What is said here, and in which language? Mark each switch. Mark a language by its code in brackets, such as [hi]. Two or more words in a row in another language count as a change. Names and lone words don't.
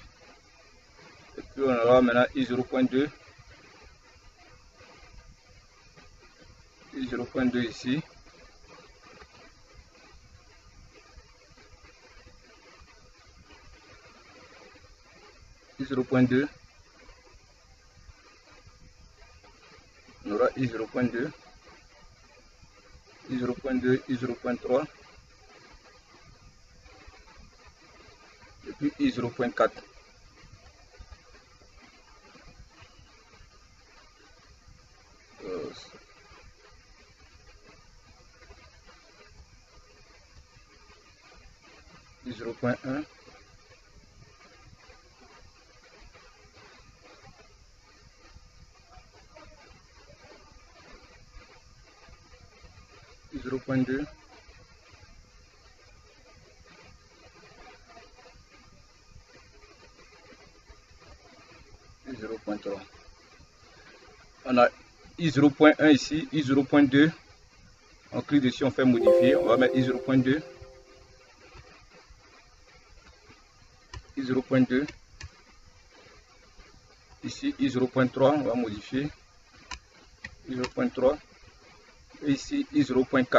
[fr] Et puis on aura maintenant I0.2, I0.2 ici. I0.2. On aura I0.2, I0.2, I0.3 et puis I0.4. I0.1. I0.2, I0.3. On a I0.1 ici, I0.2. On clique dessus, on fait modifier. On va mettre I0.2, I0.2. Ici I0.3, on va modifier. I0.3. Et ici I0.4.